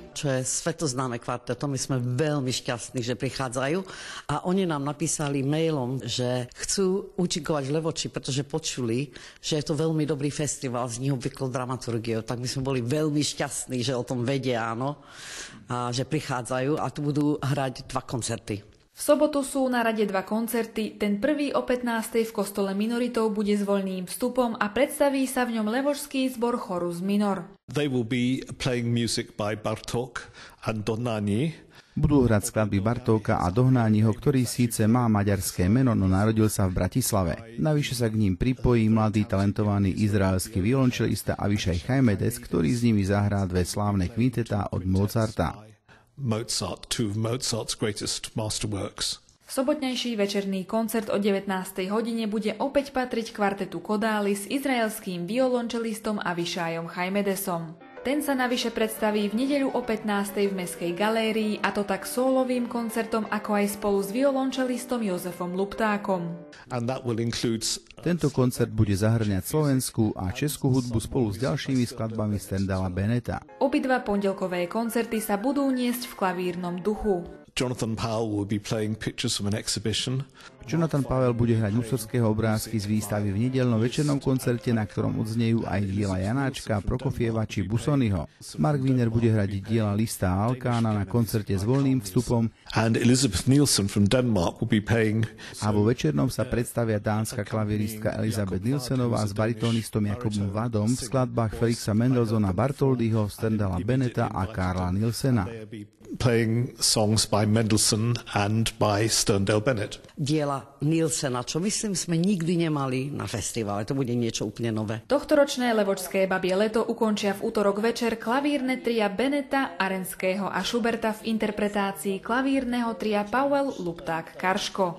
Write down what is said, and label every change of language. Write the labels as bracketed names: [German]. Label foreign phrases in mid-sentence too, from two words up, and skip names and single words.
[Slovak] Čo je svetoznáme kvarteto, my sme veľmi šťastní, že prichádzajú a oni nám napísali mailom, že chcú účinkovať v Levoči, pretože počuli, že je to veľmi dobrý festival s neobvyklou dramaturgiou, tak my sme boli veľmi šťastní, že o tom vedia, áno, a že prichádzajú a tu budú hrať 2 koncerty. V sobotu sú na rade 2 koncerty, ten prvý o 15. v kostole minoritov bude s voľným vstupom a predstaví sa v ňom levočský zbor Chorus Minor. [English] They will be playing music by Bartók and Dohnányi. [Slovak] Budú hrať skladby Bartóka a Dohnányiho, ktorý síce má maďarské meno, no narodil sa v Bratislave. Navyše sa k ním pripojí mladý talentovaný izraelský violončelista Avišaj Chajmedes, ktorý s nimi zahrá 2 slávne kvintetá od Mozarta. [English] Mozart, 2 of Mozart's greatest masterworks. [Slovak] Sobotnejší večerný koncert o 19. hodine bude opäť patriť kvartetu Kodály s izraelským violončelistom Avišajom Chajmedesom. Ten sa navyše predstaví v nedeľu o 15. v Mestskej galérii, a to tak sólovým koncertom, ako aj spolu s violončelistom Jozefom Luptákom. Tento koncert bude zahŕňať slovenskú a českú hudbu spolu s ďalšími skladbami Stendala Beneta. Obidva pondelkové koncerty sa budú niesť v klavírnom duchu. [English] Jonathan Powell will be playing pictures from an exhibition. [Slovak] Jonathan Powell bude hrať Husovského obrázky z výstavy v nedeľnom večernom koncerte, na ktorom odznejú aj diela Janáčka, Prokofieva či Busonyho. Mark Wiener bude hrať diela Lista a Alkána na koncerte s voľným vstupom. [English] And Elizabeth Nielsen from Denmark will be playing. [Slovak] A vo večernom sa predstavia dánska klaviristka Elizabeth Nielsenová s baritónistom Jakobom Vadom v skladbách Felixa Mendelssohna Bartholdyho, Stendala Beneta a Karla Nielsena. [English] Playing songs by Mendelssohn and by Sterndale Bennett. [Slovak] Diela Nielsena, čo myslím sme nikdy nemali na festivale, to bude niečo úplne nové. Tohtoročné levočské babie leto ukončia v útorok večer klavírne tria Beneta, Arenského a Schuberta v interpretácii klavírneho tria Powell, Lupták, Karško.